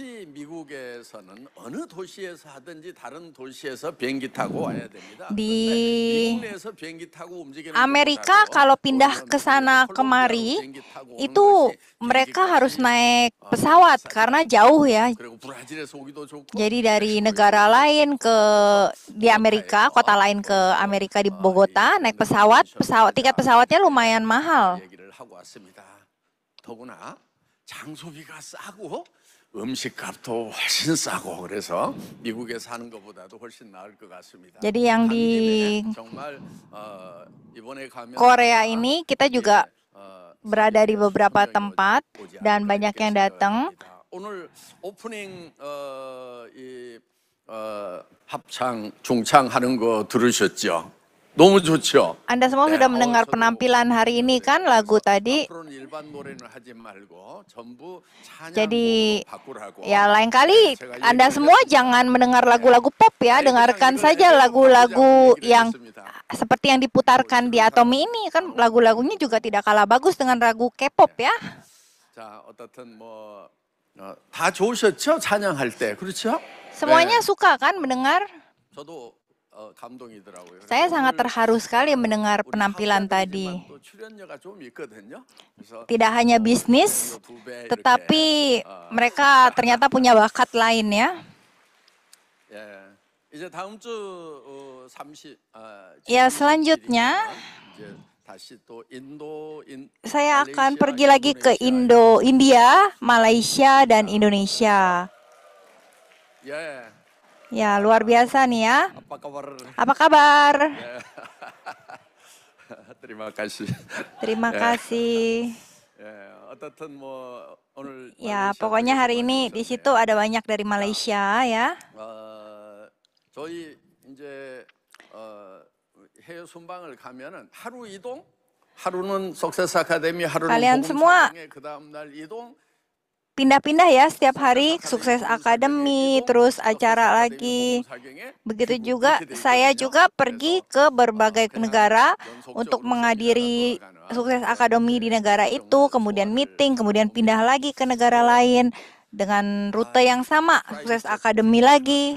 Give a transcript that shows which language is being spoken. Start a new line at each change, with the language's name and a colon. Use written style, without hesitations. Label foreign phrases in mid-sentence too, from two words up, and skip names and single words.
Indonesian: Di Amerika kalau pindah ke sana kemari, itu mereka harus naik pesawat karena jauh ya. Jadi dari negara lain di Amerika, kota lain ke Amerika di Bogota, naik pesawat, tiket pesawatnya lumayan mahal.
Korean: 음식값도 훨씬 싸고 그래서 미국에 사는 것보다도 훨씬 나을 것 같습니다.
Indonesian: Jadi yang
Korean: 간
Indonesian: di
Korean: 김에 정말 이번에 가면
Indonesian: Korea ini kita juga berada di beberapa
Korean: 순정이
Indonesian: tempat
Korean: 오지
Indonesian: dan
Korean: 않을까
Indonesian: banyak
Korean: 이렇게
Indonesian: yang
Korean: 생각을
Indonesian: datang.
Korean: 합니다. 오늘 오프닝 합창 중창 하는 거 들으셨죠? 너무 좋죠?
Indonesian: Anda semua
Korean: 네,
Indonesian: sudah mendengar
Korean: 저도
Indonesian: penampilan hari ini kan lagu tadi.
Korean: 앞으로는 일반 노래는 하지 말고 전부
Indonesian: Jadi
Korean: 찬양곡으로 바꾸라고.
Indonesian: ya lain kali
Korean: 제가
Indonesian: Anda
Korean: 얘기를
Indonesian: semua
Korean: 했습니다.
Indonesian: jangan mendengar lagu-lagu pop ya,
Korean: 아예
Indonesian: dengarkan
Korean: 그냥
Indonesian: saja
Korean: 이걸
Indonesian: lagu-lagu
Korean: 바꾸자고 얘기를
Indonesian: yang
Korean: 했습니다.
Indonesian: seperti yang diputarkan di Atomi ini kan lagu-lagunya juga tidak kalah bagus dengan lagu K-pop ya.
Korean: 자, 어떻든 다 좋으셨죠? 찬양할 때. 그렇죠?
Indonesian: Semuanya
Korean: 네.
Indonesian: suka kan mendengar?
Korean: 저도 감동이더라고요.
Indonesian: Saya sangat terharu sekali mendengar
Korean: 우리
Indonesian: penampilan tadi.
Korean: 사업자들이지만 또 출연료가 좀 있거든요. 그래서
Indonesian: Tidak hanya bisnis,
Korean: 두 배
Indonesian: tetapi
Korean: 이렇게,
Indonesian: mereka ternyata punya bakat lain ya.
Korean: 예. 이제 다음 주 30.
Indonesian: Ya, selanjutnya
Korean: 이제 다시 또 인도,
Indonesian: saya akan
Korean: 말레이시아,
Indonesian: pergi lagi ke
Korean: 인도네시아.
Indonesian: India, Malaysia, dan Indonesia.
Korean: 예.
Indonesian: Ya, luar biasa nih ya. apa kabar? Apa kabar? Terima kasih. Terima kasih.
Korean: 예, 어떻든 오늘
Indonesian: Ya,
Korean: 말레이시아
Indonesian: pokoknya hari
Korean: 분들이
Indonesian: ini
Korean: 많이
Indonesian: di
Korean: 오셨네요.
Indonesian: situ ada banyak dari Malaysia ya.
Korean: 저희 이제 해외 순방을 가면은 하루 이동, 하루는 석세스 아카데미, 하루는
Indonesian: Kalian semua
Korean: 그 다음 날 이동.
Indonesian: pindah-pindah ya setiap hari, Sukses Academy, terus acara lagi. Begitu juga saya juga pergi ke berbagai negara untuk menghadiri Sukses Academy di negara itu, kemudian meeting, kemudian pindah lagi ke negara lain dengan rute yang sama, Sukses Academy lagi.